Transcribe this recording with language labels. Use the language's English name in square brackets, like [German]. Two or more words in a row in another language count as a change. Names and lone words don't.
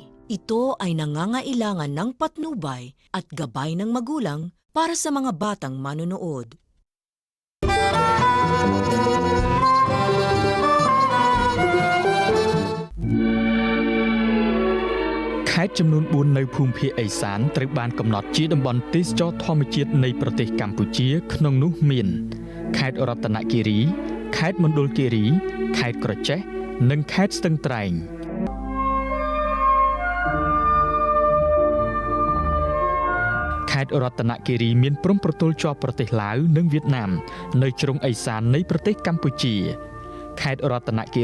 [Filipino] Ito ay nangangailangan ng patnubay at gabay ng magulang para sa mga batang manonood. [Khmer] Khét ចំនួន 4 នៅភូមិភាគឦសានត្រូវបានកំណត់ជាតំបន់ទេសចរណ៍ធម្មជាតិនៃប្រទេសកម្ពុជាក្នុងនោះមានខេត្តរតនគិរី ខេត្តមណ្ឌលគិរី ខេត្តក្រចេះ និងខេត្តស្ទឹងត្រែង ខេត្តរតនគិរីមានព្រំប្រទល់ជាប់ប្រទេសឡាវនិងវៀតណាមនៅជ្រុងឦសាននៃប្រទេសកម្ពុជាខេត្តរតនគិ